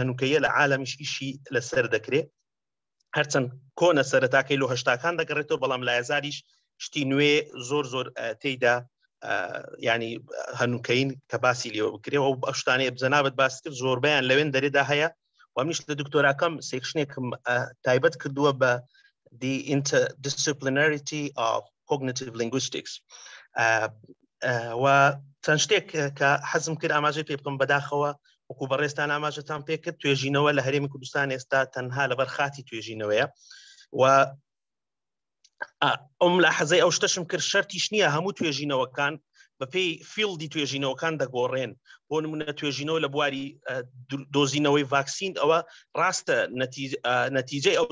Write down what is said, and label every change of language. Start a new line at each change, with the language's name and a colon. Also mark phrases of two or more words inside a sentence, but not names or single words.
Central Kurdish: هەنووکەیە لە عالەمیش ئیشی لەسەر دەکرێت هەرچەند کۆنە سەرەتاکەی لۆ هەشتاکان دەگەڕێتەوە بەڵام لە هەزاریش شتی نوێ زۆر تێیدا ینی هەنووکەین کە باسی لێوە بکرێ و ئەو شتانەیە جەنابەت باس کرد زۆربیان لەوێن دەرێدا هەیە و منیش لە دکتۆراکەم سێکشنێکم تایبەت کردووە بە
English: the interdisciplinarity of cognitive linguistics
Central Kurdish: و چەند شتێک کە حەزم کرد ئاماژەی پێ بکەم بەداخەوە وەکو بەڕێستان ئاماژەتان پێ کرد توێژینەوە لە هەرێمی کوردستان ئێستا تەنها لەبەر خاتی توێژینەوەیە و ئەم لە حەزەی ئەو شتەشم کرد شەرتیش نییە هەموو توێژینەوەکان بەپێی فیلدی توێژینەوەکان دەگۆڕێن بۆ نمونە توێژینەوە لە بواری دۆزینەوەی ڤاکسین ئەوە ڕاستە نەتیجەی ئەو